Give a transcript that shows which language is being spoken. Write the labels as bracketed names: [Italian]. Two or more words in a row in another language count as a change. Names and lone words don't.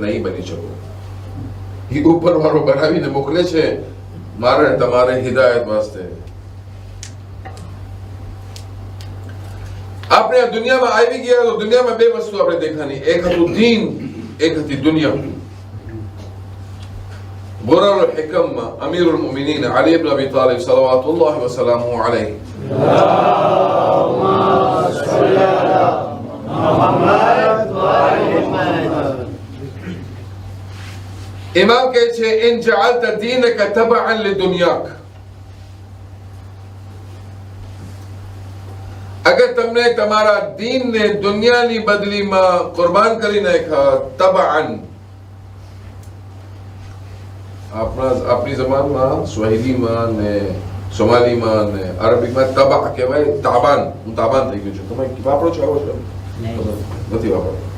[Gujarati] નહીં બની શકો. એ ઉપર વાળો બનાવીને મોકલે છે મારે તમારે હિદાયત વાસ્તે. આપણે આ દુનિયામાં આવી ગયા તો દુનિયામાં 2 વસ્તુ આપણે દેખાની, એક હતું દીન, એક હતી દુનિયા. [Arabic] غرر الحكم أمير المؤمنين علي بن أبي طالب صلوات الله وسلامه عليه. اللهم صل على محمد وآل محمد. إمام कहે إن جعلت دينك تبعا لدنياك. [Hindi] अगर तुमने तुम्हारा दीन ने दुनिया [Gujarati] ની બદલીમાં કુરબાન કરી નાખ્યા, તબઅન આપણી જબાનમાં સ્વાહિલીમાં ને સોમાલીમાં ને અરબીમાં તબા કહેવાય. તાબાન, હું તાબાન થઈ ગયું છું. તમે વાપરો છો? આવો છો? નથી વાપરો.